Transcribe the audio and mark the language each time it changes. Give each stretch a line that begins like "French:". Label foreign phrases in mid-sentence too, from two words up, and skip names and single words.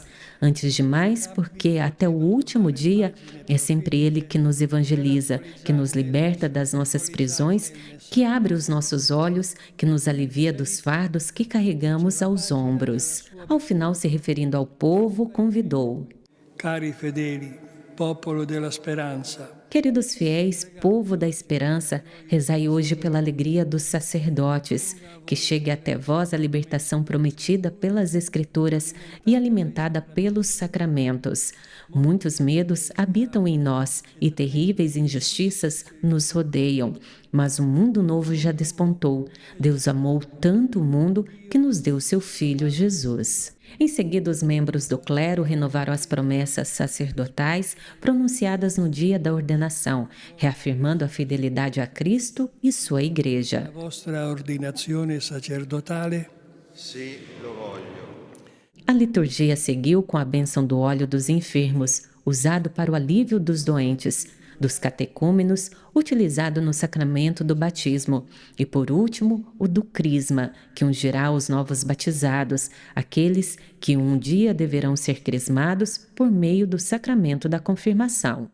Portuguese: Antes de mais, porque até o último dia é sempre Ele que nos evangeliza, que nos liberta das nossas prisões, que abre os nossos olhos, que nos alivia dos fardos que carregamos aos ombros. Ao final, se referindo ao povo, convidou:
Italian: Cari fedeli, popolo della speranza.
Portuguese: Queridos fiéis, povo da esperança, rezai hoje pela alegria dos sacerdotes, que chegue até vós a libertação prometida pelas Escrituras e alimentada pelos sacramentos. Muitos medos habitam em nós e terríveis injustiças nos rodeiam, mas um mundo novo já despontou. Deus amou tanto o mundo que nos deu seu Filho Jesus. Em seguida, os membros do clero renovaram as promessas sacerdotais pronunciadas no dia da ordenação, reafirmando a fidelidade a Cristo e sua Igreja.
Italian: La vostra ordinazione sacerdotale? Sì, lo voglio.
Portuguese: A liturgia seguiu com a bênção do óleo dos enfermos, usado para o alívio dos doentes, dos catecúmenos, utilizado no sacramento do batismo, e por último, o do crisma, que ungirá os novos batizados, aqueles que um dia deverão ser crismados por meio do sacramento da confirmação.